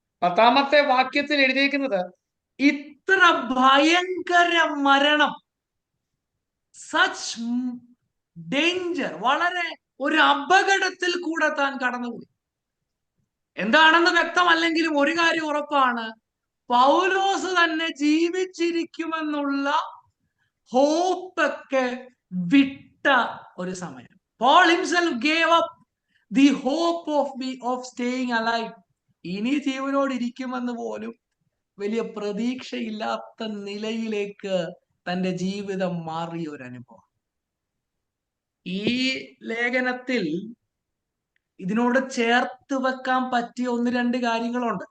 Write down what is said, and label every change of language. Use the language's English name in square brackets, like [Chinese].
[Malayalam] 10-ാമത്തെ വാക്യത്തിൽ എഴുതിയിരിക്കുന്നത് ഇത്ര ഭയങ്കര മരണം, [English] such danger, [Malayalam] വളരെ ഒരു അപകടത്തിൽ കൂടെ താൻ കടന്നുപോയി. എന്താണെന്ന് വ്യക്തമല്ലെങ്കിലും ഒരു കാര്യം ഉറപ്പാണ്, പൗലോസ് തന്നെ ജീവിച്ചിരിക്കുമെന്നുള്ള ഹോപ്പൊക്കെ വിട്ട ഒരു സമയം. [English] Paul himself gave up the hope of staying alive. [Malayalam] ഇനി ജീവനോട് ഇരിക്കുമെന്ന് പോലും വലിയ പ്രതീക്ഷയില്ലാത്ത നിലയിലേക്ക് തന്റെ ജീവിതം മാറിയ ഒരു അനുഭവം. ഈ ലേഖനത്തിൽ ഇതിനോട് ചേർത്ത് വെക്കാൻ പറ്റിയ 1-2 കാര്യങ്ങളുണ്ട്.